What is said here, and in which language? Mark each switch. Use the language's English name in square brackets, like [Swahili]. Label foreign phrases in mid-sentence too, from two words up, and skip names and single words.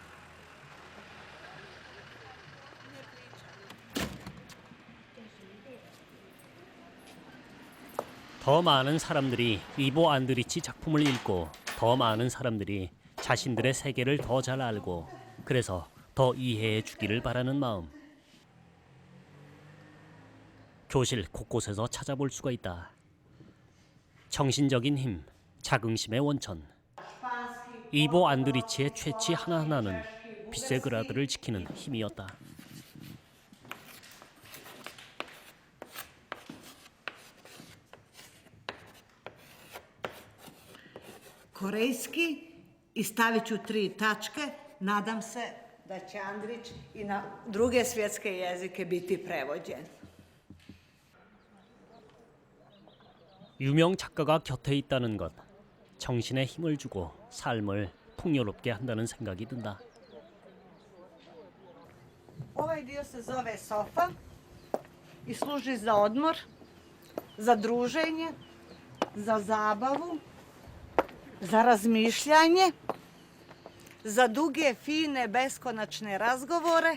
[Korean] 더 많은 사람들이 이보 안드리치 작품을 읽고 더 많은 사람들이 자신들의 세계를 더 잘 알고 그래서 더 이해해 주기를 바라는 마음. 교실 곳곳에서 찾아볼 수가 있다. 정신적인 힘, 자긍심의 원천. 이보 안드리치의 채취 하나하나는 비세그라드를 지키는 힘이었다. [Bosnian] Korejski i stavit ću 3 tačke. Nadam se da će Andrić i na druge svjetske jezike biti prevođen. [Korean] 유명 작가가 곁에 있다는 것, 정신에 힘을 주고 삶을 풍요롭게 한다는 생각이 든다. [Bosnian] Ovaj dio se zove sofa i služi za odmor, za druženje, za zabavu, za razmišljanje, za duge, fine, beskonačne razgovore.